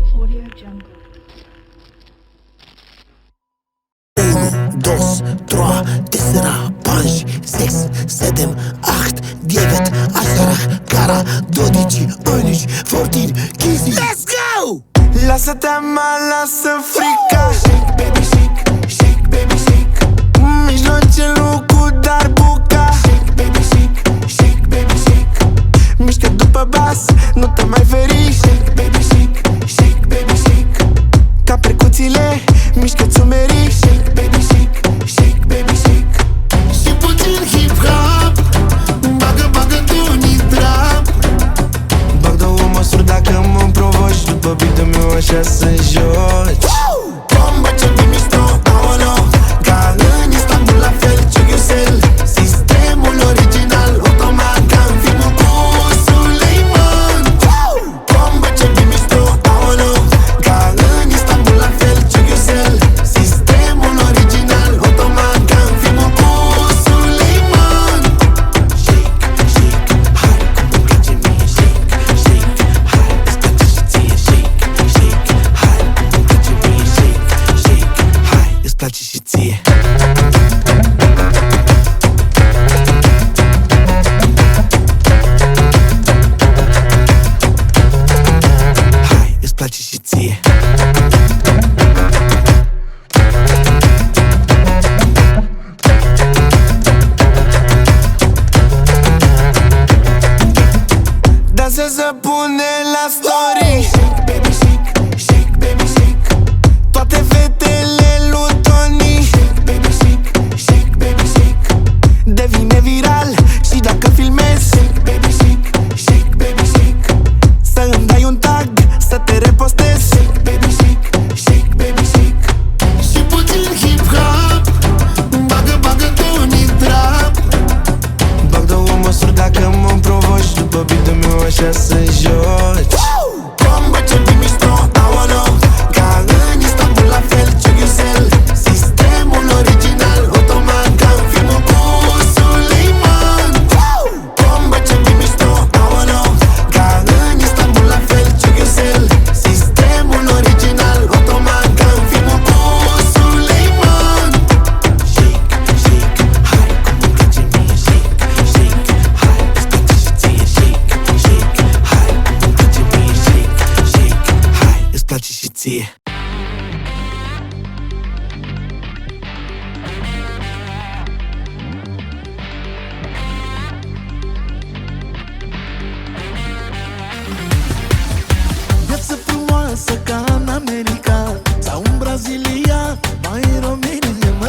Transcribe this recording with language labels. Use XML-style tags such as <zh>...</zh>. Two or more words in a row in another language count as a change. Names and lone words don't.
<en>Jungle. 1, 2, 3, desera, 5, 6, 7, 8, 9, 10, cara, 12, 11, 14, 15. Let's go!</en> <ro>Lasă teama, lasă frica.</ro> <en>Shake, baby, shake, shake, baby, shake.</en> <ro>Mijloace lucru, dar buca.</ro> <en>Shake, baby, shake, shake, baby, shake.</en> <ro>Mișcă după bas, nu te mai feri.</ro> <en>Shake, baby, shake, shake, baby, shake.</en> <ro>Ca percuțiile, mișcă-ți umerii.</ro> <en>Shake, baby, shake, shake, baby, shake.</en> <ro>Și puțin hip-hop, bagă, bagă tu un trap. Bag două măsuri dacă mă provoci. După beat-ul meu așa să joci. Bomba ce de mișto, aolo. Ca în Istanbul la fel, Ciughiusel. Sistemul original, automat, ca în filmul cu Suleiman. Bomba ce de mișto, aolo. Ca în Istanbul la fel, Ciughiusel. Sistemul original, automat, ca în filmul cu Suleiman.</ro> <en>Shake, shake,</en> <ro>hai, cum îmi place mie.</ro> <en>Shake, shake,</en> <ro>hai, îți place și ție.</ro> <en>Shake, shake,</en> <ro>hai, cum îmi place mie.</ro> <en>Shake, shake,</en> <ro>hai, îți place și ție. Hai, îți place și ție. Dansează, pune la story.</ro> <en>Shake, baby, shake, shake, baby, shake.</en> <ro>Toate fetele lui Tony.</ro> <en>Shake, baby, shake, shake, baby, shake.</en> <ro>Devine viral și dacă filmezi.</ro> <en>Shake, baby, shake, shake, baby, shake.</en> <ro>Să îmi dai un tag, să te repostezi.</ro> <en>Shake, baby, shake, shake, baby, shake.</en> <ro>Și puțin hip-hop, bagă, bagă tu un trap. Bag două măsuri dacă mă provoci. După beat-ul meu așa să joci. Bomba ce de mișto, aolo. Ca în Istanbul la fel, Ciughiusel. Sistemul original, automat, ca în filmul cu Suleiman. Bomba ce de mișto, aolo. Ca în Istanbul la fel, Ciughiusel. Sistemul original, automat, ca în filmul cu Suleiman.</ro> <en>Shake, shake,</en> <ro>hai, cum îmi place mie.</ro> <en>Shake, shake,</en> <ro>hai, îți place și ție.</ro> <en>Shake, shake,</en> <ro>hai, cum îmi place mie.</ro> <en>Shake, shake,</en> <ro>hai, îți place și ție. Viață frumoasă ca în America sau în Brazilia, mai în România, mă.</ro>